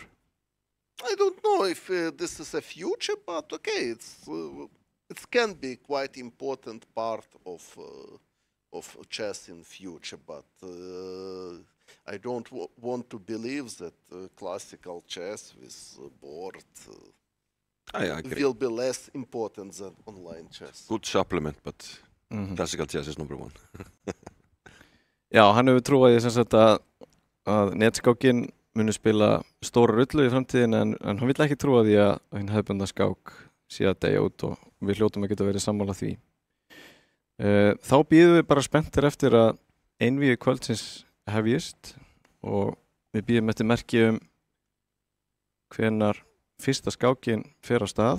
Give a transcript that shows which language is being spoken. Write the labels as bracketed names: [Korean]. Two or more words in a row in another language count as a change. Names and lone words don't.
[English] I don't know if this is a future, but okay, it can be quite important part of chess in future, but I don't want to believe that classical chess with board will be less important than online chess. Good supplement, but classical chess is number one. [Icelandic] Já, hann hefur trúið í sem sagt að netskákin muni spila stóra rullu í framtíðin, en hann vill ekki trúa því að hinn hefðbundna skák sé að deyja út og við hljótum að geta verið sammála því. Þá bíðum við bara spenntir eftir að einvígi kvöldsins hefjist og við bíðum eftir merki hvenær fyrsta skákin fer á stað.